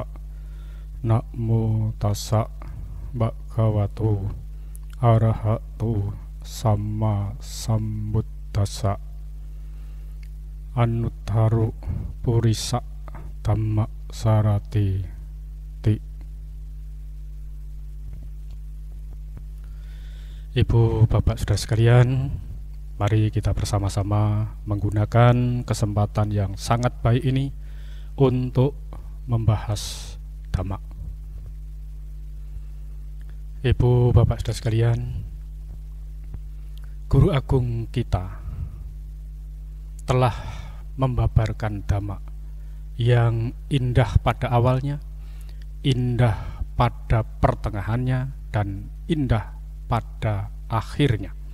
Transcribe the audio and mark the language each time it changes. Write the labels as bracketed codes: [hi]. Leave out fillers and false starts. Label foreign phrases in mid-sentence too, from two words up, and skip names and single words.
[pi] Namo tassa bhagavato arahato sama sambuddhassa. Anuttaro purisa dhamma sarati ti. [id] Ibu bapak saudara sekalian, mari kita bersama-sama menggunakan kesempatan yang sangat baik ini untuk membahas dhamma. Ibu bapak saudara sekalian, Guru Agung kita telah membabarkan dhamma yang indah pada awalnya, indah pada pertengahannya, dan indah pada akhirnya.